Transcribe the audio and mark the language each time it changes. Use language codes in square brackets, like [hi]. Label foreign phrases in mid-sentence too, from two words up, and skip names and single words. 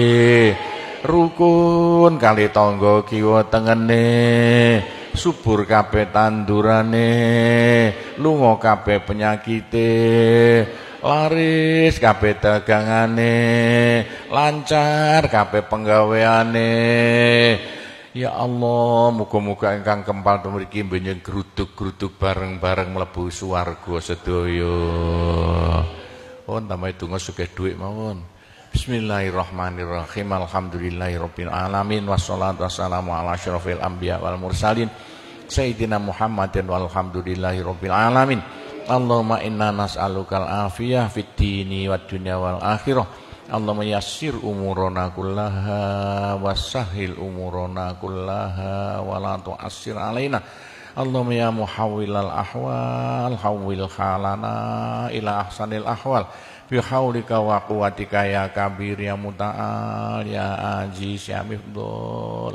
[jv] Rukun kali tangga kiwa tengene, subur kabeh tandurane, lunga kabeh penyakite, laris kabeh dagangane, lancar kabeh penggaweane. [ar] يا الله, [jv] muga-muga ingkang kempal mriki benjing gruduk-gruduk bareng-bareng mlebu swarga sedaya. Oh, tambahi donga sugih dhuwit mawon. [ar] بسم الله الرحمن الرحيم. الحمد لله رب العالمين والصلاة والسلام على أشرف الأنبياء والمرسلين سيدنا محمد والحمد لله رب العالمين. اللهم إنا نسألك العافية في الدين والدنيا والآخرة. اللهم يسر أمورنا كلها وسهل أمورنا كلها ولا تعسر علينا. اللهم يا محول الأحوال حول حالنا إلى أحسن الأحوال. بحولك وقوتك يا كبير يا متعال يا عزيز يا مفضل.